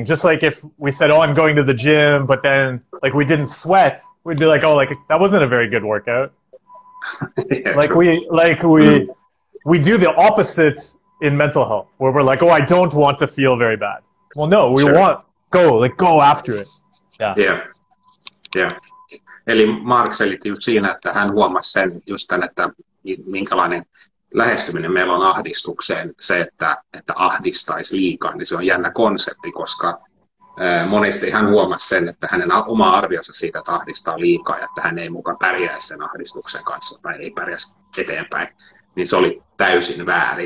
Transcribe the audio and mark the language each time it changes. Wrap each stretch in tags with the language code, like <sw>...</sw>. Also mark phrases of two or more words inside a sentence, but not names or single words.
<en>Just like if we said, oh, I'm going to the gym, but then like we didn't sweat, we'd be like, oh, like that wasn't a very good workout. Yeah, like true. we do the opposite in mental health, where we're like, oh, I don't want to feel very bad. Well, no, we want go after it. Yeah.</en> <fi>Eli Mark selitti just siinä, että hän huomasi sen just tämän, että minkälainen lähestyminen meillä on ahdistukseen. Se, että ahdistaisi liikaa, niin se on jännä konsepti, koska monesti hän huomasi sen, että hänen oma arvionsa siitä, että ahdistaa liikaa ja että hän ei mukaan pärjäisi sen ahdistuksen kanssa tai ei pärjäisi eteenpäin, niin se oli täysin väärin.</fi>